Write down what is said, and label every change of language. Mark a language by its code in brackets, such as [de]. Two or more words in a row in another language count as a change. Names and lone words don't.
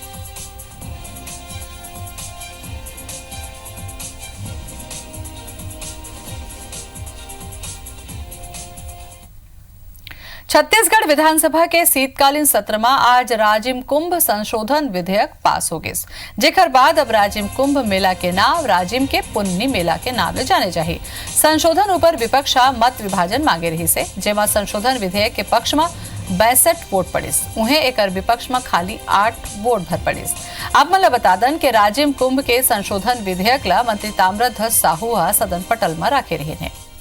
[hne] छत्तीसगढ़ विधानसभा के शीतकालीन सत्र में आज राजिम कुंभ संशोधन विधेयक पास हो गए, जेकर बाद अब राजिम कुंभ मेला के नाम राजिम के पुन्नी मेला के नाम ले जाने चाहिए। संशोधन ऊपर विपक्ष मत विभाजन मांगे रही से, जेमा संशोधन विधेयक के पक्ष में 62 वोट पड़िस, उन्हें एक विपक्ष में खाली 8 वोट भर पड़िस। आप मतलब बता दन के राजिम कुंभ के संशोधन विधेयक ला मंत्री ताम्रध्वज साहू सदन पटल में रखे रहे हैं।